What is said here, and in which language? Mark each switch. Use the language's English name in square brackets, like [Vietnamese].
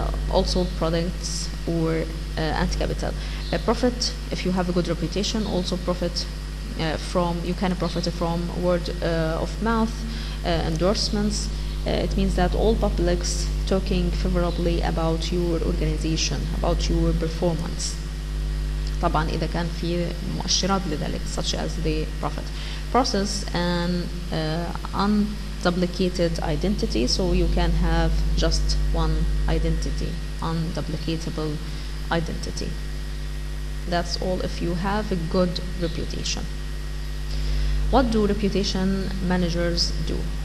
[English] Also products or and capital. Profit, if you have a good reputation, also profit you can profit from word of mouth, endorsements. It means that all publics talking favorably about your organization, about your performance. [Arabic] طبعا إذا كان في مؤشرات لذلك, [English] such as the profit. Process and unduplicated identity, so you can have just one identity, unduplicatable identity. That's all if you have a good reputation. What do reputation managers do?